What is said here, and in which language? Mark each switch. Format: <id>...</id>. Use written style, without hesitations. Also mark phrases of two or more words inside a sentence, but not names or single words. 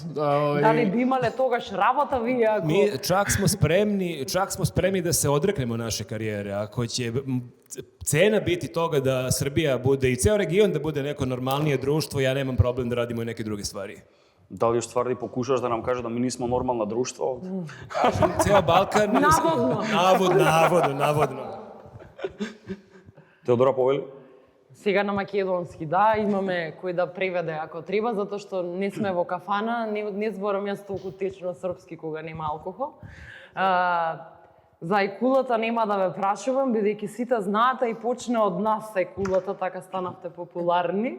<mk>Дали би имале тогаш работа ви ако...</mk> <sr>Mi čak smo spremni da se odreknemo naše karijere. Ako će cena biti toga da Srbija bude i ceo region da bude neko normalnije društvo, ja nemam problem da radimo i neke druge stvari. Da li u stvari покушаш да нам кажеш да ми нисмо нормално друштво овде? Kažem, ceo Balkan... Navodno. Теодора повели?</sr> <mk>Сега на македонски, да, имаме кој да преведе ако треба, затоа што не сме во кафана, не зборам јас толку течно српски кога нема алкохол. За екулата нема да ве прашувам, бидејќи сите знаате и почне од нас екулата, така станавте популарни.</mk>